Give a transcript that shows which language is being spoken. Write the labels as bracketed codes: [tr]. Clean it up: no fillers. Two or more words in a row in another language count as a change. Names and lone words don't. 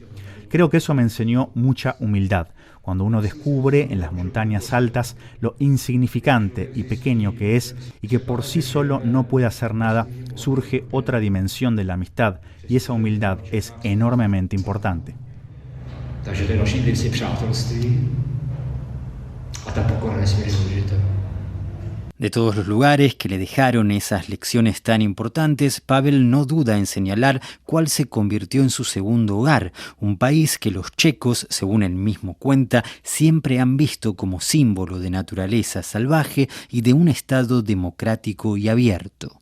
[es] Creo que eso me enseñó mucha humildad, cuando uno descubre en las montañas altas lo insignificante y pequeño que es y que por sí solo no puede hacer nada, surge otra dimensión de la amistad y esa humildad es enormemente importante. [cs] Takže to je další věci přátelství a ta pokora nesmírně důležitá. [es] De todos los lugares que le dejaron esas lecciones tan importantes, Pavel no duda en señalar cuál se convirtió en su segundo hogar, un país que los checos, según él mismo cuenta, siempre han visto como símbolo de naturaleza salvaje y de un Estado democrático y abierto.